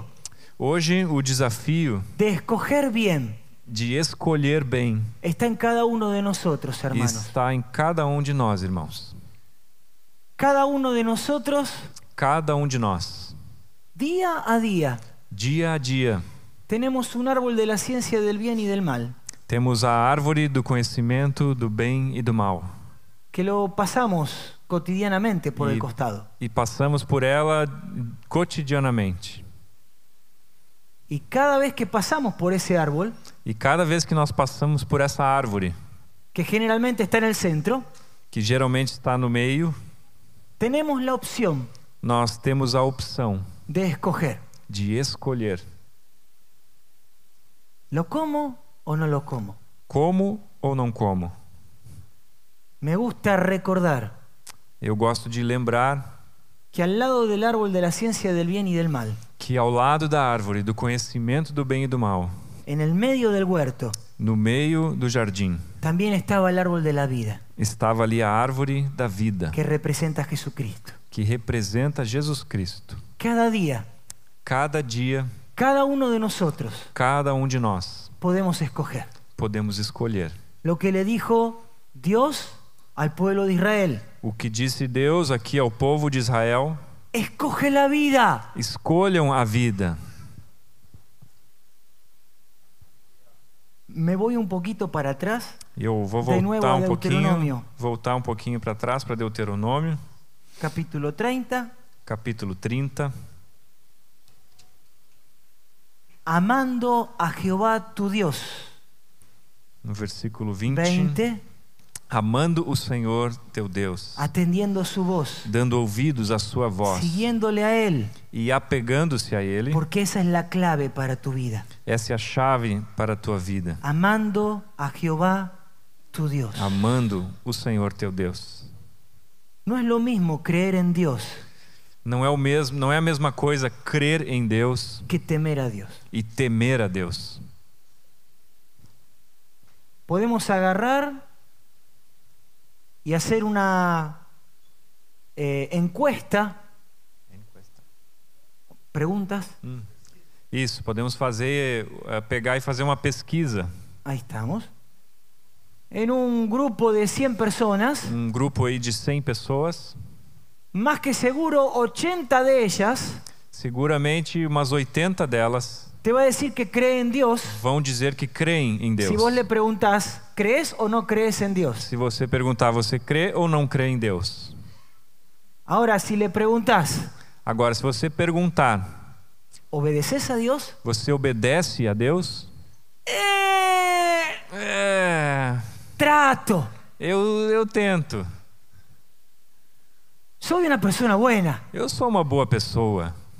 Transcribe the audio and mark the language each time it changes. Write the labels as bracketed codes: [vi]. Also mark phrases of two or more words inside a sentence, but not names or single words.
[pt] Hoje o desafio [es] de escoger bien [pt] de escolher bem [es] está en cada uno de nosotros, hermanos. [pt] está em cada um de nós, irmãos. [es] Cada uno de nosotros, [pt] Cada um de nós, [es] día a día, [pt] dia a dia, [es] tenemos un árbol de la ciencia del bien y del mal, [pt] temos a árvore do conhecimento do bem e do mal. [es] que lo pasamos cotidianamente por el costado. [pt] E passamos por ela cotidianamente. [es] Y cada vez que pasamos por ese árbol, [pt] E cada vez que nós passamos por essa árvore, [es] que generalmente está en el centro, [pt] que geralmente está no meio, [es] tenemos la opción [pt] nós temos a opção [es] de escoger. [pt] de escolher [es] ¿Lo como o no lo como? [pt] como ou não como. [es] Me gusta recordar [pt] Eu gosto de lembrar [es] que al lado del árbol de la ciencia del bien y del mal, [pt] que ao lado da árvore do conhecimento do bem e do mal, [es] en el medio del huerto, [pt] no meio do jardim, [es] también estaba el árbol de la vida, [pt] estava ali a árvore da vida, [es] que representa a Jesucristo. [pt] que representa Jesus Cristo. [es] Cada día, [pt] Cada dia, [es] cada uno de nosotros [pt] cada um de nós [es] podemos escoger [pt] podemos escolher [es] lo que le dijo Dios al pueblo de Israel. [pt] o que disse Deus aqui ao povo de Israel: [es] Escoge la vida. [pt] escolham a vida. [es] Me voy un poquito para atrás. [pt] Eu vou [es] De nuevo a Deuteronômio. [pt] voltar um pouquinho para trás para Deuteronômio, [es] Capítulo 30. [pt] capítulo 30. [es] Amando a Jehová tu Dios. [pt] No versículo 20, 20. amando o Senhor teu Deus, [es] Atendiendo su voz. [pt] dando ouvidos à sua voz [es] Siguiéndole a Él. [pt] e apegando-se a Ele. [es] Porque esa es la clave para tu vida. [pt] Essa é a chave para a tua vida. [es] Amando a Jehová tu Dios. [pt] Amando o Senhor teu Deus. [es] No es lo mismo creer en Dios [pt] Não é a mesma coisa crer em Deus [es] que temer a Dios. [pt] e temer a Deus. [es] Podemos agarrar y hacer una encuesta, preguntas. [pt] Isso, podemos pegar e fazer uma pesquisa. [es] Ahí estamos. En un grupo de 100 personas, [pt] Um grupo aí de 100 pessoas, [es] más que seguro 80 de ellas [pt] seguramente umas 80 delas [es] te va a decir que cree en Dios. [pt] vão dizer que creem em Deus. [es] Si vos le preguntás, ¿crees o no crees en Dios? [pt] Se você perguntar, você crê ou não crê em Deus? [es] Ahora, si le preguntás, [pt] Agora, se você perguntar, [es] ¿obedeces a Dios? [pt] você obedece a Deus? [es] Trato. [pt] Eu tento. [es] Soy una persona buena. [pt] Eu sou uma boa pessoa.